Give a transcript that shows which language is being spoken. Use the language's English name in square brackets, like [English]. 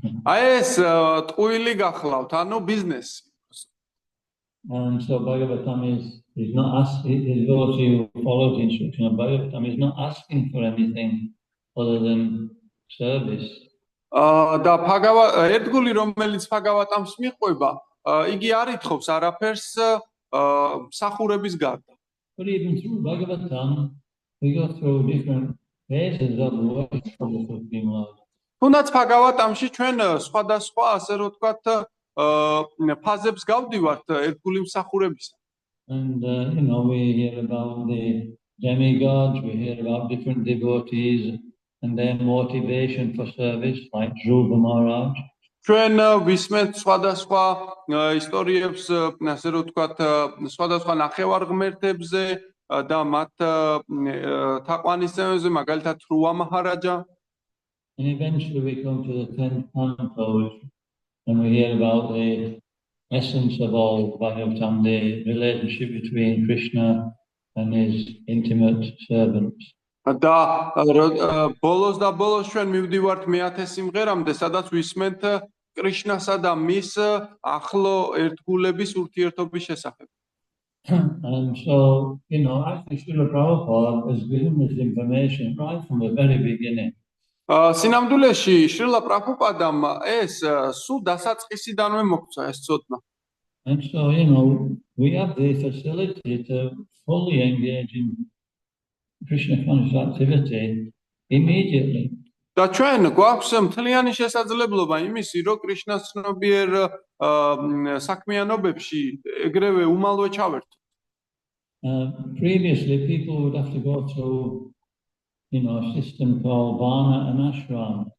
[Georgian] აი ეს ტყუილი გახლავთ, ანუ ბიზნესი. [English] And so Bhagavatam is not asking, those who follow the instruction of Bhagavatam is not asking for anything other than service. [Georgian] და ერთგული რომელიც ბhagavatam-ს მიყვება, იგი არ ითხოვს არაფერს მსახურების გარდა. [English] But even through Bhagavatam, we go through different phases of worship of the Supreme Lord. [Georgian] თუნდაც ბhagavatam-ში ჩვენ სხვადასხვა ასე რომ ვთქვათ ფაზებს გავდივართ ერთგული მსახურებისა. [English] And we hear about the demigods, we hear about different devotees and their motivation for service, like Dhruva Maharaj. [Georgian] ჩვენ ვისმენთ სხვადასხვა ისტორიებს, ასე რომ ვთქვათ, სხვადასხვა ნახევარღმერთებზე და მათ თაყვანისმცემებზე, მაგალითად Dhruva Maharaja. [English] And eventually we come to the 10th canto, and we hear about the essence of all Bhagavatam, the relationship between Krishna and his intimate servants. [Georgian] და ბოლოს და ბოლოს ჩვენ მივდივართ მე-10 სიმღერამდე, სადაც ვისმენთ კრიშნასა და მის ახლო ერთგულების ურთიერთობის შესახებ. [English] And so, actually Srila Prabhupada has given this information right from the very beginning. [Georgian] სინამდვილეში შრილა პრაბჰუპადამ ეს სულ დასაწყისიდანვე მოგცა ეს ცოდნა. [English] And so, we have the facility to fully engage in Krishna conscious activity immediately. [Georgian] და ჩვენ გვაქვს მთლიანი შესაძლებლობა იმისი, რომ კრიშნას ცნობიერ საქმიანობებში ეგრევე უმალვე ჩავერთოთ. [English] Previously, people would have to go through a system called Varna and Ashram.